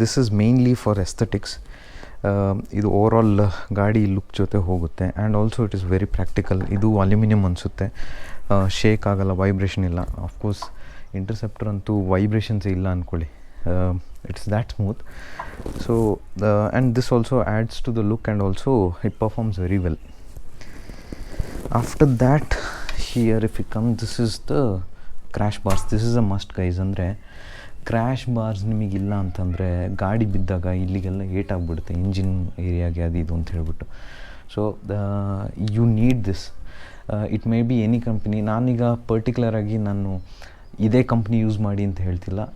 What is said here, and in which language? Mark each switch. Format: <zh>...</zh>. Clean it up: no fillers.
<en>This is mainly for aesthetics.</en> <kn>ಇದು overall ಗಾಡಿ look ಜೊತೆ ಹೋಗುತ್ತೆ.</kn> <en>And also it is very practical.</en> <kn>ಇದು ಅಲ್ಯೂಮಿನಿಯಮ್ ಅನಿಸುತ್ತೆ, ಶೇಕ್ ಆಗಲ್ಲ, ವೈಬ್ರೇಷನ್ ಇಲ್ಲ. ಆಫ್ಕೋರ್ಸ್ ಇಂಟರ್ಸೆಪ್ಟರ್ ಅಂತೂ ವೈಬ್ರೇಷನ್ಸೇ ಇಲ್ಲ ಅಂದ್ಕೊಳ್ಳಿ.</kn> <en>It's that smooth. So and this also adds to the look, and also it performs very well. After that, here if you come, this is the crash bars. This is a must, guys.</en> <kn>ಅಂದರೆ crash bars ನಿಮಗಿಲ್ಲ ಅಂತಂದರೆ ಗಾಡಿ ಬಿದ್ದಾಗ ಇಲ್ಲಿಗೆಲ್ಲ ಏಟಾಗ್ಬಿಡುತ್ತೆ, engine ಏರಿಯಾಗೆ ಅದು ಇದು ಅಂತ ಹೇಳ್ಬಿಟ್ಟು.</kn> <en>So you need this. It may be any company.</en> <kn>ನಾನೀಗ ಪರ್ಟಿಕ್ಯುಲರಾಗಿ ನಾನು ಇದೇ ಕಂಪ್ನಿ ಯೂಸ್ ಮಾಡಿ ಅಂತ ಹೇಳ್ತಿಲ್ಲ.</kn>